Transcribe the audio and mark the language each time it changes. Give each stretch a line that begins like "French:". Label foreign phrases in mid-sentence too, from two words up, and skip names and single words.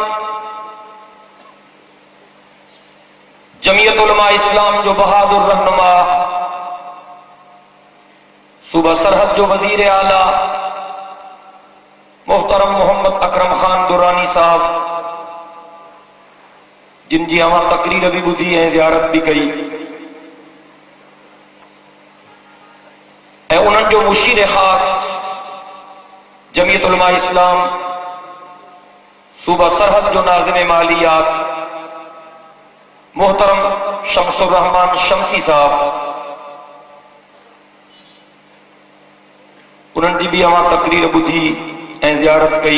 Sindhi: جمعیت علماء اسلام جو بہادر رہنما صوبہ سرحد جو وزیر اعلیٰ محترم محمد اکرم خان درانی صاحب जिन जी अवां तकरीर भी ॿुधी ऐं ज़ियारत भी कई ऐं उन्हनि जो मुशीर ख़ास जमीयत उलमा इस्लाम सूबा सरहद जो नाज़िम मालियात मोहतरम शमसुर रहमान शमसी साहब, उन्हनि जी भी अवां तकरीर ॿुधी ऐं ज़ियारत कई।